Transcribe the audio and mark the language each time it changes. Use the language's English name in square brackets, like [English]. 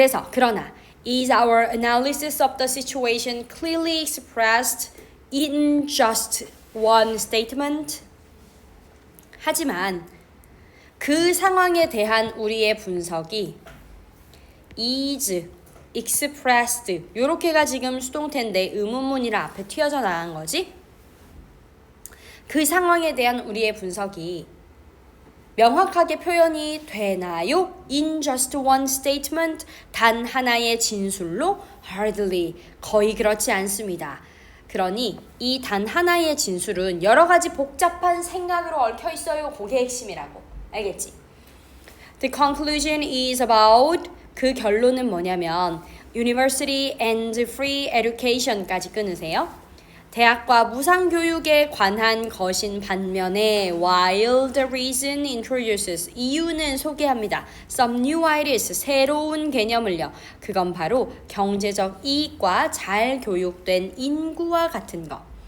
[Korean] 그러나 [English] Is our analysis of the situation clearly expressed in just one statement? [Korean] 하지만 그 상황에 대한 우리의 분석이 [English] is expressed [Korean] 요렇게가 지금 수동태인데 의문문이라 앞에 튀어져 나간 거지? 그 상황에 대한 우리의 분석이 명확하게 표현이 되나요? [English] In just one statement, [Korean] 단 하나의 진술로 hardly, 거의 그렇지 않습니다. 그러니 이 단 하나의 진술은 여러 가지 복잡한 생각으로 얽혀 있어요. 그게 핵심이라고. 알겠지? [English] The conclusion is about, [Korean] 그 결론은 뭐냐면 [English] University and free education [Korean] 까지 끊으세요. 대학과 무상교육에 관한 것인 반면에 [English] while the reason introduces [Korean] 이유는 소개합니다. [English] Some new ideas [Korean] 새로운 개념을요. 그건 바로 경제적 이익과 잘 교육된 인구와 같은 것.